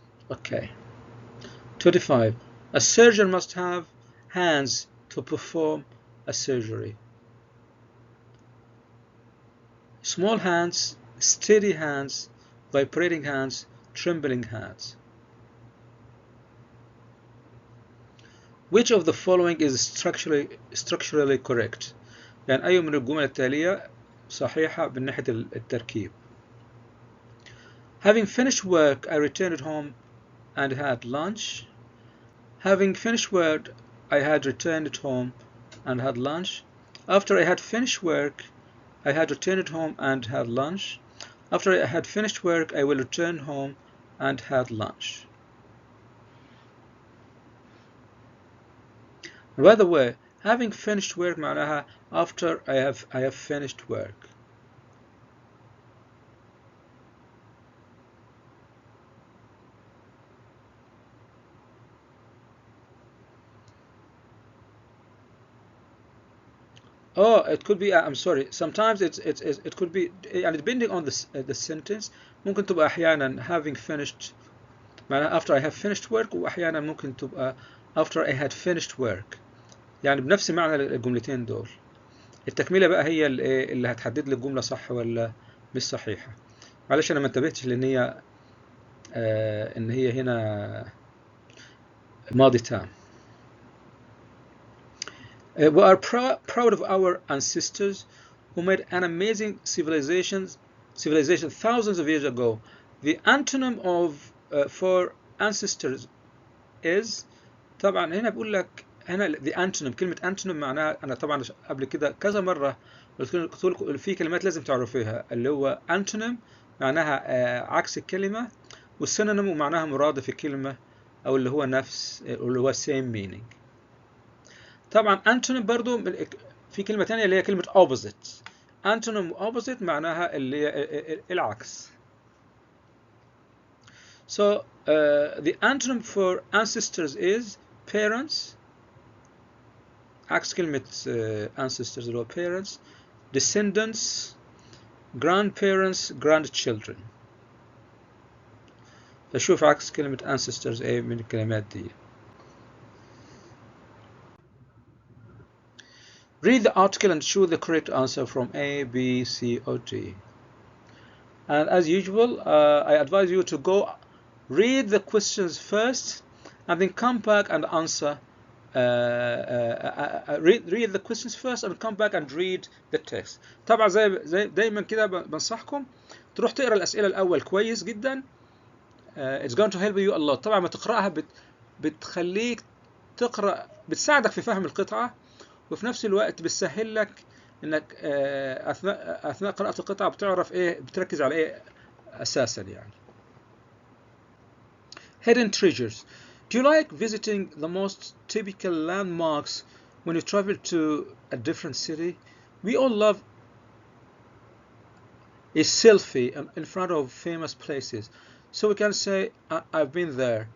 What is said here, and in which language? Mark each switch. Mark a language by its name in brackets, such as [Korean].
[English] Okay. 25. A surgeon must have hands to perform a surgery. Small hands, steady hands, vibrating hands, trembling hands. Which of the following is structurally correct? [Arabic] يعني أي من الجمل التالية صحيحة من ناحية التركيب. [English] Having finished work, I returned home and had lunch. Having finished work, I had returned home and had lunch. After I had finished work, I had returned home and had lunch. After I had finished work, I will return home and had lunch. By the way, having finished work [Arabic] معناها [English] after I have finished work. Oh, it could be. I'm sorry. Sometimes it could be. يعني depending on the sentence. [Arabic] ممكن تبقى أحيانا [English] having finished [Arabic] معناها [English] after I have finished work [Arabic] وأحيانا ممكن تبقى [English] after I had finished work. [Arabic] يعني بنفس معنى الجملتين دول. التكملة بقى هي اللي هتحدد لي الجملة صح ولا مش صحيحة. معلش أنا ما انتبهتش لأن هي إن هي هنا ماضي تام. [English] We are proud of our ancestors who made an amazing civilization thousands of years ago. The antonym of for ancestors is [Arabic] طبعا هنا بقول لك هنا [English] the antonym. [Arabic] كلمة antonym معناها أنا طبعا قبل كده كذا مرة قلت لكم في كلمات لازم تعرفيها اللي هو antonym معناها عكس الكلمة والسينونيم معناها مرادف الكلمة أو اللي هو نفس اللي هو [English] same meaning. [Arabic] طبعا antonym برضو في كلمة تانية اللي هي كلمة opposite. antonym opposite معناها اللي هي العكس. [English] So the antonym for ancestors is parents. [Arabic] عكس كلمة [English] ancestors [Arabic] اللي هو [English] parents, descendants, grandparents, grandchildren. [Arabic] فشوف عكس كلمة ancestors ايه من الكلمات دي. [English] Read the article and choose the correct answer from A, B, C, or D. And as usual, I advise you to go read the questions first and then come back and answer. Read the questions first and come back and read the text. [Arabic] طبعا زي دايما كده بنصحكم تروح تقرا الأسئلة الأول كويس جدا. [English] It's going to help you a lot. [Arabic] طبعا ما تقرأها بتخليك تقرأ بتساعدك في فهم القطعة وفي نفس الوقت بتسهل لك انك اثناء قراءة القطعة بتعرف ايه بتركز على ايه اساسا يعني. [English] Hidden treasures. Do you like visiting the most typical landmarks when you travel to a different city? We all love a selfie in front of famous places. So we can say, I've been there.